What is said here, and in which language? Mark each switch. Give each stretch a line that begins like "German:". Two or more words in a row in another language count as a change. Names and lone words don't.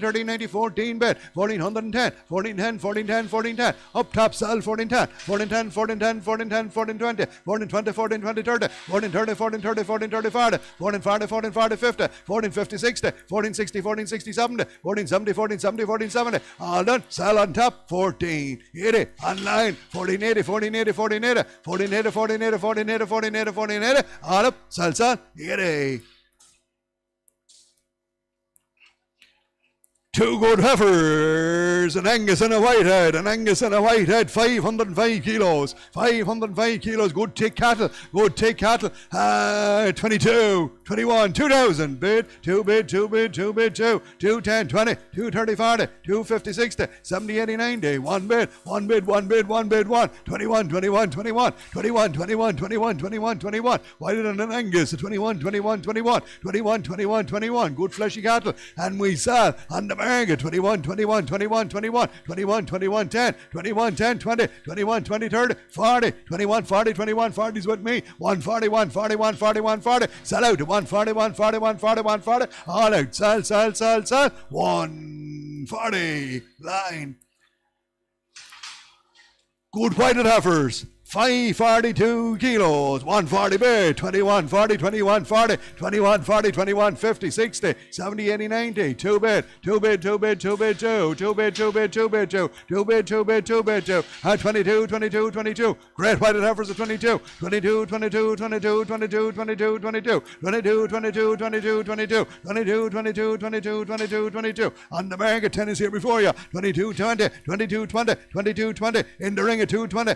English: 13, 90, 14 bed, 1410, 1410, 1410, 1410, up top sell, 1410, 1410, 1410, 1410, 1420, 1420, 1420, 30, 1430, 1430, 1430, 40, 1440, 1440, 50, 1450, 60, 1460, 1460, 70, 1470, 1470, 1470, all done, sell on top, 1480, online, 1480, 1480, 1480, 1480, 1480, 1480, 1480, 1480, all up, sell, 80. Two good heifers, an Angus and a Whitehead, 505 kilos, 505 kilos, good thick cattle, 22, 21, 2000, bid, 2 bid, 2 bid, 2 bid, 2, 210, 20, 230, 40, 250, 60, 70, 80, 90, 1 bid, 1 bid, 1 bid, 1 bid, 1, 21, 21, 21, 21, 21, 21, 21, 21, Whitehead and an Angus, 21, 21, 21, 21, 21, 21, good fleshy cattle, and we sell on the market, 21, 21, 21, 21, 21, 21, 10, 21, 10, 20, 21, 20, 30, 40, 21, 40, 21, 40 is with me, 140, 140, 140, 140, sell out to 140, 140, 140, 140, all out, sell, 140, line. Good Whitehead heifers, 542 kilos, 140 bid, 2140, 2140, 2140, 2150, 60, 70, 80, 90, 2 bid, 2 bid, 2 bid, 2 bid, 2, 2 bid, 2 bid, 2 bid, 2, 2 bid, 2 bid, 2 bid, 2, 22, 22, 22, great white heifers at 22, 22, 22, 22, 22, 22, 22, 22, 22, 22, 22, 22, 22, 22, 22, 22, on the market, 10 is here before you, 22, 20, 22, 20, 22, 20, in the ring at 220,